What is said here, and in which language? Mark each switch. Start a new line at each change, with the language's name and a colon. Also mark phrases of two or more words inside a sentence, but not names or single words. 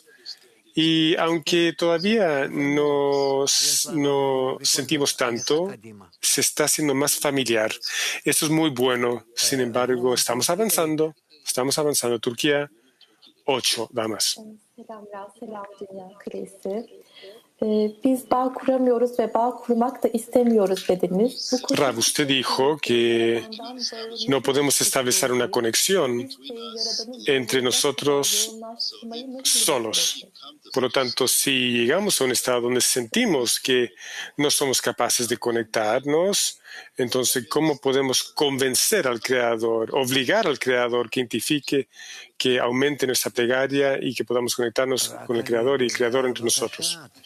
Spanish: Y aunque todavía no sentimos tanto, se está haciendo más familiar. Esto es muy bueno. Sin embargo, estamos avanzando. Turquía 8 damas.
Turkish: Selam Dünya Kulesi. Biz bağ kuramıyoruz ve bağ kurmak da istemiyoruz dediniz.
Spanish: Rav, usted dijo que no podemos establecer una conexión entre nosotros solos. Por lo tanto, si llegamos a un estado donde sentimos que no somos capaces de conectarnos, entonces, ¿cómo podemos convencer al Creador, obligar al Creador que identifique, que aumente nuestra plegaria y que podamos conectarnos con el Creador y el Creador entre nosotros?